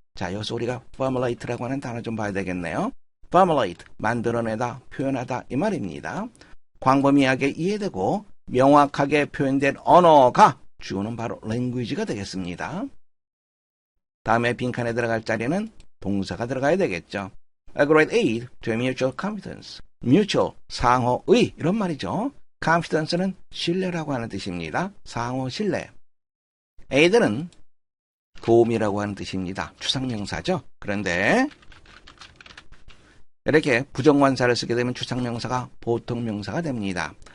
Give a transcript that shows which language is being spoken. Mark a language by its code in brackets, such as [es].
[ko] 자, 여기서 우리가 formulate라고 하는 단어 좀 봐야 되겠네요. formulate, 만들어내다, 표현하다 이 말입니다. 광범위하게 이해되고 명확하게 표현된 언어가 주어는 바로 language가 되겠습니다. 다음에 빈칸에 들어갈 자리는 동사가 들어가야 되겠죠. [en] A great aid to mutual confidence. [ko] mutual, 상호의 이런 말이죠. confidence는 신뢰라고 하는 뜻입니다. 상호 신뢰. aid는 도움이라고 하는 뜻입니다. 추상명사죠. 그런데 이렇게 부정관사를 쓰게 되면 추상명사가 보통명사가 됩니다.